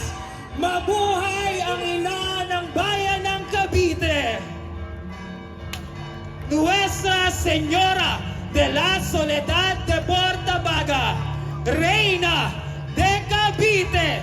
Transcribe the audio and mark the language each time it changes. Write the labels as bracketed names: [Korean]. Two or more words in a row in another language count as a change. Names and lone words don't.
[Filipino] Mabuhay ang ina ng bayan ng Cavite! [Spanish] Nuestra Señora de la Soledad de Portabaga, Reina de Cavite!